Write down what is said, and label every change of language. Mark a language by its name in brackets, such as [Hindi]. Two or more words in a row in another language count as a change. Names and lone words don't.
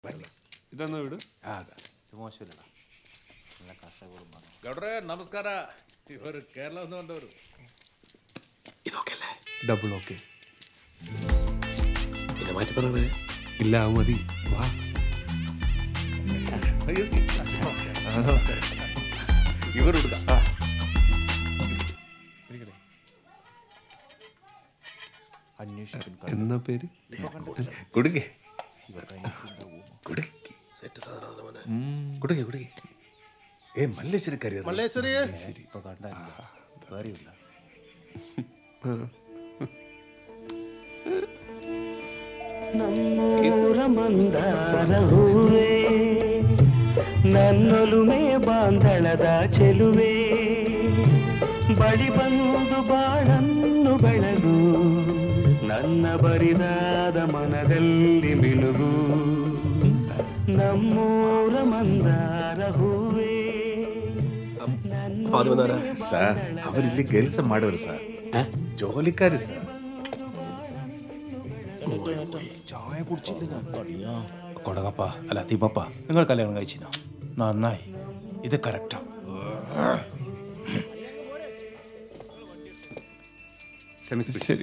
[Malayalam] ഇതെന്നാ വീട്? മോശമില്ലടാ, നല്ല കർഷകരും. [Kannada] ಗೌಡ್ರೆ ನಮಸ್ಕಾರ. ಇವರು ಕೇರಳದಿಂದ ಬಂದವರು. [Malayalam] ഇതൊക്കെ അല്ലേ ഡബിൾ ഓക്കെ? പിന്നെ മാറ്റി പറഞ്ഞത് ഇല്ല, അത് മതി. വാ. [Kannada] ಇವರು ಹುಡುಗ. [Malayalam] എന്നാ പേര്? [Kannada] ಕುಡುಗೆ ಕುಡುಗೆ ಕುಡುಗೆ ಏ ಮಲ್ಲೇಶ್ವರಿ ಕರೆಯೋದು. [Malayalam] മല്ലേശ്വരി ഇപ്പൊ കണ്ടില്ല, വേറെയില്ല. [Kannada] ನಮ್ಮೂರ ಮಂದಾರ ಹೂವೇ, ನನ್ನೊಲುಮೆ ಬಾಂಧಳದ ಚೆಲುವೆ, ಬಳಿ ಬಂದು ಬಾಳನ್ನು ಬೆಳಗು, ನನ್ನ ಬರಿದಾದ ಮನದಲ್ಲಿ ಮಿನುಗು, ನಮ್ಮೂರ ಮಂದಾರ ಹೂವೇ. ಸರ್ ಅವರಿಲ್ಲಿ ಕೆಲಸ ಮಾಡೋರು ಸರ್, [Malayalam] ജോലിക്കാര് സർ. ചായ കുടിച്ചില്ല ഞാൻ. കൊടകപ്പ അല്ല തിമ്മപ്പ, നിങ്ങൾ കല്യാണം കഴിച്ചിനോ? നന്നായി, ഇത് കറക്റ്റാ. ശരി,